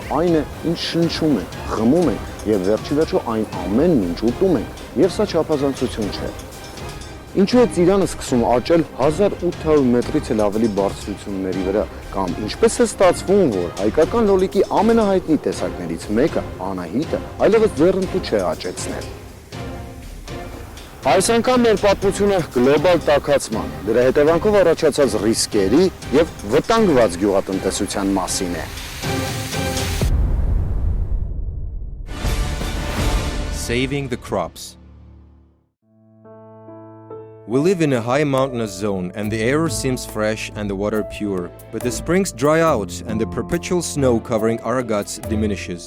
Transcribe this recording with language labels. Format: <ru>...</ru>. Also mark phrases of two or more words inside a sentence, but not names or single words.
<hy>այն է, ինչ շնչում է, խմում է եւ վերջի վերջո այն ամենն ինչ ուտում ենք, եւ սա չափազանցություն չէ։ Ինչու է Ծիրանը սկսում աճել 1800 մետրից էլ ավելի բարձրությունների վրա, կամ ինչպես է ստացվում, որ հայկական լոլիկի ամենահայտնի տեսակներից մեկը, Անահիտը, այլևս ձեռնտու չէ աճեցնել։ Այս անգամ մեր պատմությունը գլոբալ տաքացման, դրա հետևանքով առաջացած ռիսկերի եւ վտանգված գյուղատնտեսության մասին է։</hy> <en>Saving the crops. We live in a high mountainous zone and the air seems fresh and the water pure, but the springs dry out and the perpetual snow covering our guts diminishes.</en>